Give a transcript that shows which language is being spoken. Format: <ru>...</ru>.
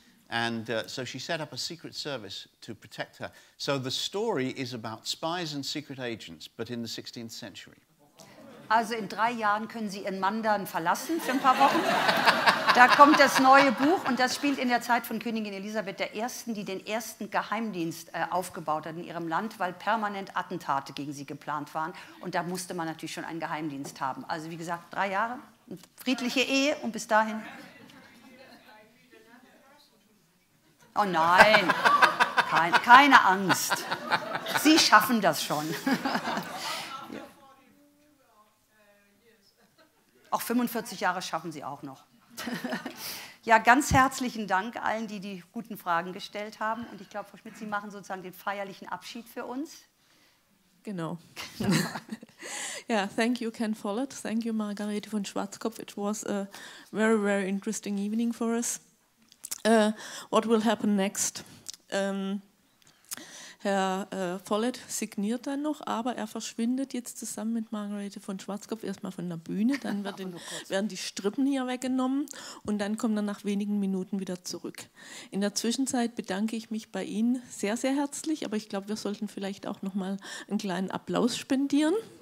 <en>And so she set up a secret service to protect her. So the story is about spies and secret agents, but in the 16th century.</en> <de>Also in 3 Jahren können Sie Ihren Mann dann verlassen für ein paar Wochen. Da kommt das neue Buch und das spielt in der Zeit von Königin Elisabeth I., die den ersten Geheimdienst aufgebaut hat in ihrem Land, weil permanent Attentate gegen sie geplant waren. Und da musste man natürlich schon einen Geheimdienst haben. Also wie gesagt, 3 Jahre, friedliche Ehe und bis dahin... Oh nein, keine Angst. Sie schaffen das schon. Auch 45 Jahre schaffen Sie auch noch. Ja, ganz herzlichen Dank allen, die die guten Fragen gestellt haben. Und ich glaube, Frau Schmidt, Sie machen sozusagen den feierlichen Abschied für uns.</de> <en>Genau. Yeah, thank you, Ken Follett. Thank you, Margarete von Schwarzkopf. It was a very, very interesting evening for us. What will happen next?</en> <de>Herr Follett signiert dann noch, aber er verschwindet jetzt zusammen mit Margarete von Schwarzkopf erstmal von der Bühne, dann werden die Strippen hier weggenommen und dann kommt er nach wenigen Minuten wieder zurück. In der Zwischenzeit bedanke ich mich bei Ihnen sehr, sehr herzlich, aber ich glaube, wir sollten vielleicht auch noch mal einen kleinen Applaus spendieren.</de>